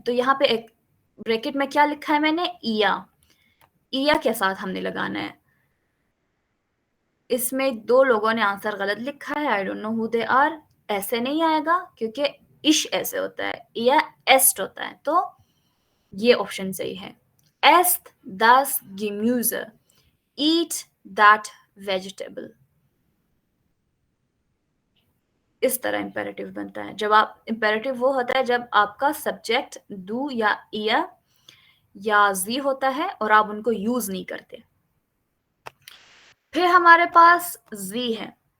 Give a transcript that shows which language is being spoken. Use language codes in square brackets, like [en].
[hi] तो यहाँ पे एक ब्रैकेट में क्या लिखा है मैंने? इया। इया के साथ हमने लगाना है। इसमें दो लोगों ने आंसर गलत लिखा है, [en] I don't know who they are. [hi] ऐसे नहीं आएगा क्योंकि इश ऐसे होता है, इया एस्ट होता है। तो ये ऑप्शन सही है। [de] एस्ट das Gemüse, [en] eat that vegetable। [hi] इस तरह इंपेरेटिव बनता है। जब आप इंपेरेटिव वो होता है जब आपका सब्जेक्ट डू या इया या जी होता है और आप उनको यूज नहीं करते। फिर हमारे पास जी है।